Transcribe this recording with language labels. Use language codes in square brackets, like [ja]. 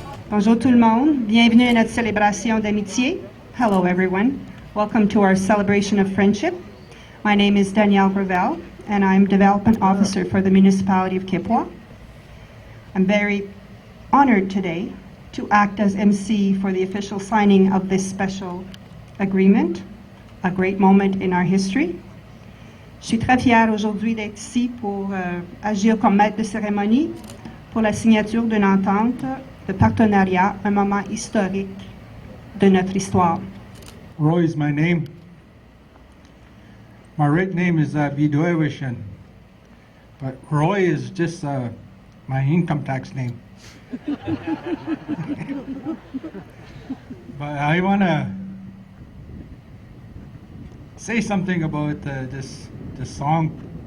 [fr] Bonjour tout le monde. Bienvenue à notre célébration d'amitié. [en] Hello everyone. Welcome to our celebration of friendship. My name is Danielle Gravel, and I'm Development Officer for the Municipality of Kipwa. I'm very honored today to act as MC for the official signing of this special agreement, a great moment in our history. [fr] Je suis très fière aujourd'hui d'être ici pour agir comme maître de cérémonie pour la signature d'une entente de partenariat, un moment historique de notre histoire. [en] Roy is my name. My right name is Vidoevishan, but Roy is just my income tax name. But I want to say something about this song.